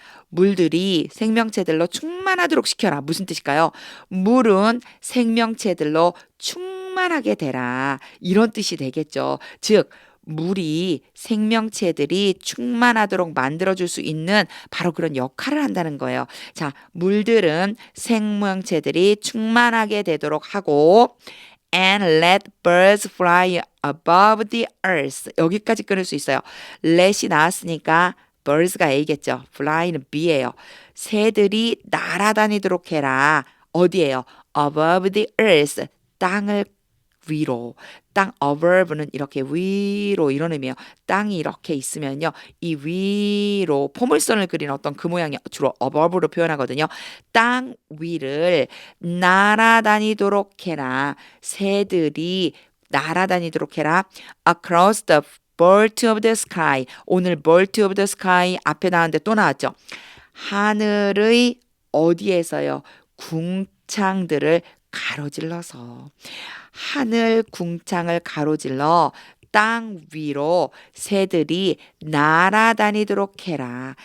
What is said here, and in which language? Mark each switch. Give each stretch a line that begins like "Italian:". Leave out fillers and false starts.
Korean: 물들이 생명체들로 충만하도록 시켜라. 무슨 뜻일까요? 물은 생명체들로 충만하게 되라. 이런 뜻이 되겠죠. 즉 물이 생명체들이 충만하도록 만들어줄 수 있는 바로 그런 역할을 한다는 거예요. 자, 물들은 생명체들이 충만하게 되도록 하고
English: and let birds fly above the earth.
Korean: 여기까지 끊을 수 있어요. let이 나왔으니까 birds가 A겠죠. fly는 B예요. 새들이 날아다니도록 해라. 어디예요?
English: above the earth.
Korean: 땅을 위로. 땅 above는 이렇게 위로 이런 의미예요. 땅이 이렇게 있으면요. 이 위로 포물선을 그린 어떤 그 모양이 주로 above로 표현하거든요. 땅 위를 날아다니도록 해라. 새들이 날아다니도록 해라.
English: Across the bird of the sky.
Korean: 오늘
English: bird of the sky
Korean: 앞에 나왔는데 또 나왔죠. 하늘의 어디에서요? 궁창들을 가로질러서. 하늘 궁창을 가로질러 땅 위로 새들이 날아다니도록 해라.